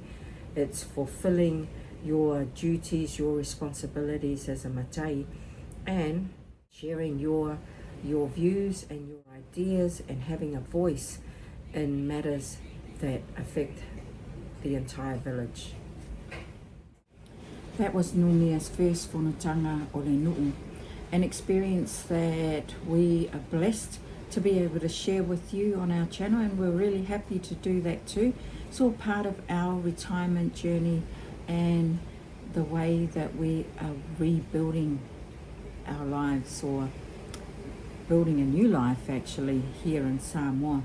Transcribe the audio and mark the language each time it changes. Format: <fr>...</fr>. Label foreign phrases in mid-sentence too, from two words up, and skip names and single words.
<en>It's fulfilling your duties, your responsibilities as a matai, and sharing your views and your ideas and having a voice in matters that affect the entire village. That was Numia's first</en> <sm>Fonotaga o le nu'u,</sm> <en>an experience that we are blessed to be able to share with you on our channel, and we're really happy to do that too. It's all part of our retirement journey and the way that we are rebuilding our lives, or building a new life actually here in Samoa.</en>